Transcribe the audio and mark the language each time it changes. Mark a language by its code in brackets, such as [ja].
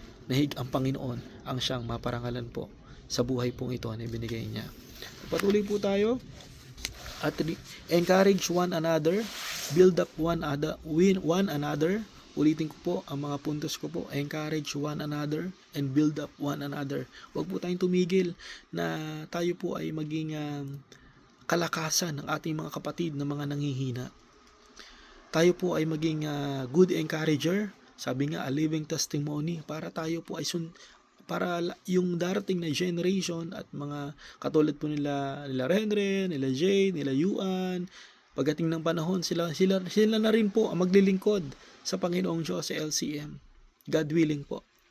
[tl] Nahig ang Panginoon ang siyang maparangalan po sa buhay pong ito na ibinigay niya. Patuloy po tayo at [en] encourage one another, build up one another. [tl] Ulitin ko po ang mga puntos ko po. [en] Encourage one another and build up one another. [tl] Huwag po tayong tumigil na tayo po ay maging kalakasan ng ating mga kapatid na mga nanghihina. Tayo po ay maging good encourager. Sabi nga, [en] a living testimony [tl] para tayo po ay para yung darating na generation at mga katulad po nila Renren, nila Jade, nila Yuan, pagdating ng panahon, sila na rin po ang maglilingkod sa Panginoong Diyos sa LCM. God willing po.